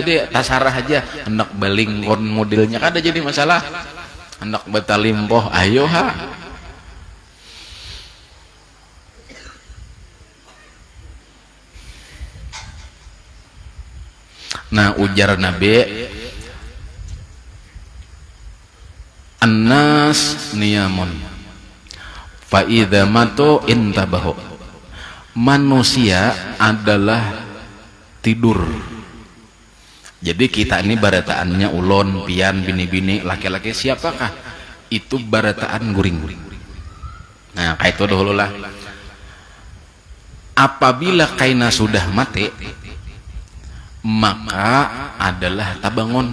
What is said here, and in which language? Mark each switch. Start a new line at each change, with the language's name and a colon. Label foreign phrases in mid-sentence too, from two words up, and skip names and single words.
Banjar: Jadi tasarah aja, hendak balingkon modelnya kada jadi masalah. Hendak betalimpoh, ayo ha. Nah, ujar Nabi,
Arabic: الناس نيام فإذا ماتوا انتبهوا,
Banjar: manusia adalah tidur. Jadi kita ini barataannya ulon, pian, bini-bini, laki-laki siapakah? Itu barataan guring. Nah, kayak itu dahulu lah. Apabila kaina sudah mati, maka adalah tabangun.